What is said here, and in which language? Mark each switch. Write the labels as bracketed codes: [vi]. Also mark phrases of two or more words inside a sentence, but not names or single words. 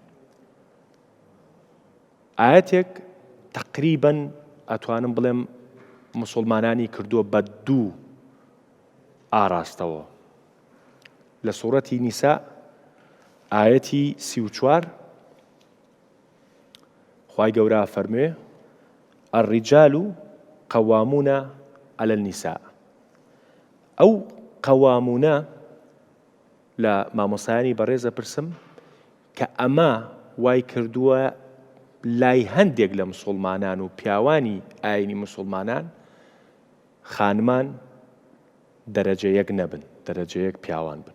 [ckb] ئاەتێک تەقریبەن ئەتوانم بڵێم موسڵمانانی کردووە بە دوو ئاراستەوە. لە سوورەتی نیسا ئاەتی 34 خوای گەورە فەرموێ [ar] الرجال قوامون على النساء. [ckb] ئەو قەوامونە لە مامۆسایانی بەڕێزە پرسم کە ئەمە وای کردووە لای هەندێک لە موسڵمانان و پیاوانی ئاینی موسڵمانان خانمان دەرەجە یەک نەبن، دەرەجە یەک پیاوان بن.